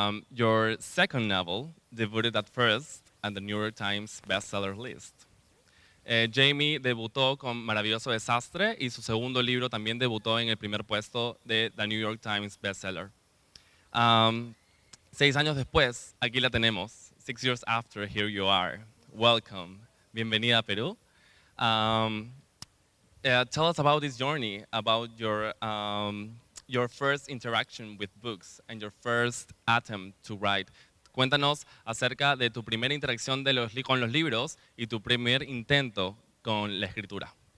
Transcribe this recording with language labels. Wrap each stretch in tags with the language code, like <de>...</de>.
<en>Your second novel debuted at first on the New York Times bestseller list.</en> <es>Jamie debutó con Maravilloso, desastre y su segundo libro también debutó en el primer puesto de The New York Times bestseller. 6 años después, aquí la tenemos.</es> <en>6 years after, here you are. Welcome. Bienvenida a Perú. Tell us about this journey, about your first interaction with books and your first attempt to write.</en> <es>Cuéntanos acerca de tu primera interacción con los libros y tu primer intento con la escritura.</es>